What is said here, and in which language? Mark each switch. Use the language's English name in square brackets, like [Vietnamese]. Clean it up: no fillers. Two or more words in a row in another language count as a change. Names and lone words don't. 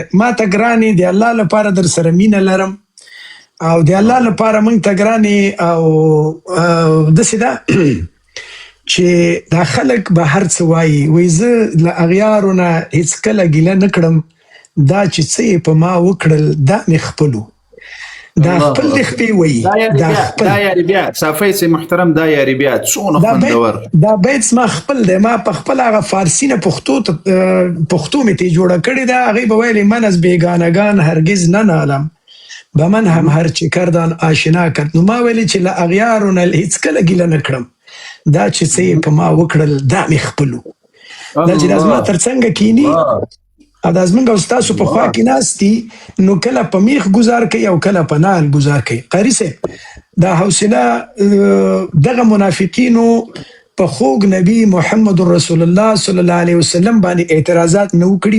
[Pashto] ما ته ګرانې د الله لپاره در سره مینه لرم، او د الله لپاره موږ ته ګرانې، او داسې ده چې دا خلک به هر څه وایي، وایي زه له اغیارو نه هېڅکله ګیله نه کړم، دا چې څه یې په ما وکړل دا مې خپلو، دا خپل د خپې وایي. دا یاري بیا صافی صاحب محترم، دا یاري بیا څونه خوندور، دا بیت زما خپل دی. ما په خپل هغه فارسي نه پښتو مې ترې جوړه کړې ده. هغې به ویلې [Persian] من از بیگانگان هرگز ننالم، به من هم هر چه کردن آشنا کرد. [Pashto] نو ما ویلې چې له اغیارو نه هېڅکله ګیله نه کړم، دا چې څه یې په ما وکړل دا مې خپلو. دا چې دا زما تر څنګه کینی او دا زموږ او ستاسو په خوا کې ناست دي، نو کله په میخ ګزار کوي او کله په نال ګزار کوي. قاري صاحب دا حوصله دغه منافقینو په خوږ نبی محمد [Arabic] رسول الله صلی الله علیه وسلم [Pashto] باندې اعتراضات نه وکړي.